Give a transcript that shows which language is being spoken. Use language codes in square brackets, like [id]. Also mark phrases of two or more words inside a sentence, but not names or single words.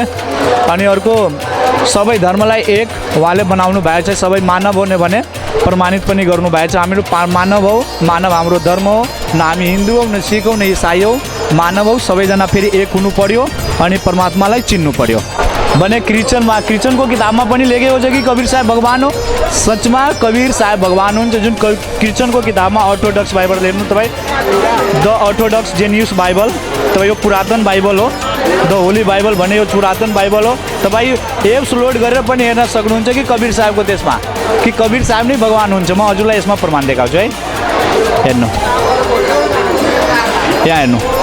[ne] अनि अर्को सबै धर्मलाई एक उहाँले बनाउनु भएको छ, सबै मानव हो भने प्रमाणित पनि गर्नुभएको छ। हामीहरू मानव हौ, मानव हाम्रो धर्म हो, न हामी हिन्दू हौ, न सिख हौ, न इसाई हौ, मानव हौ। सबैजना फेरि एक हुनु पर्यो अनि परमात्मालाई चिन्नु पर्यो। भने क्रिश्चियनको किताबमा पनि लेखेको छ कि कबीर साहब भगवान हो। सचमा कबीर साहब भगवान हुन्छ। जुन क्रिश्चियनको किताबमा अर्थोडक्स बाइबल हेर्नु तपाईँ, द अर्थोडक्स जेनियस बाइबल, तपाईँ यो पुरातन बाइबल हो। द होली बाइबल भने यो पुरातन बाइबल हो। तपाईँ एप्स लोड गरेर पनि हेर्न सक्नुहुन्छ कि कबीर साहबको त्यसमा कि कबीर साहब नै भगवान हुन्छ। म हजुरलाई यसमा प्रमाण देखाउँछु है, हेर्नु यहाँ हेर्नु।